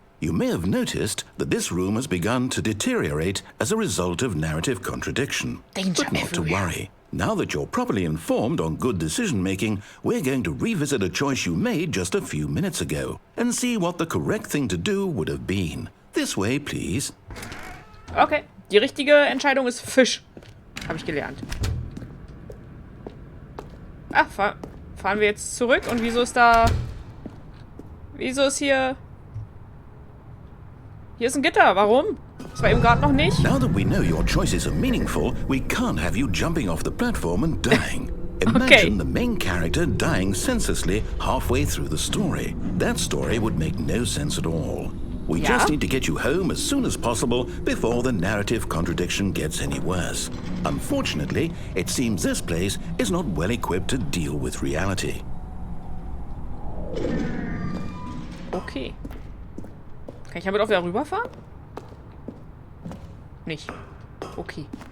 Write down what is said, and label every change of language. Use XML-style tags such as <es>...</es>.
<en>You may have noticed that this room has begun to deteriorate as a result of narrative contradiction. Danger But not to everywhere. worry. Now that you're properly informed on good decision-making, we're going to revisit a choice you made just a few minutes ago and see what the correct thing to do would have been. This way, please. Okay.</en> <de>Die richtige Entscheidung ist Fisch. Habe ich gelernt. Ach, fahren wir jetzt zurück? Und wieso ist da... Wieso ist hier... Hier ist ein Gitter. Warum? Das war eben gerade noch nicht.</de> <en>Now that we know your choices are meaningful, we can't have you jumping off the platform and dying. Imagine the main character dying senselessly halfway through the story. That story would make no sense at all. We just need to get you home as soon as possible before the narrative contradiction gets any worse. Unfortunately, it seems this place is not well equipped to deal with reality. Okay.</en> <de>Kann ich damit auch wieder rüberfahren? Nicht. Okay.</de>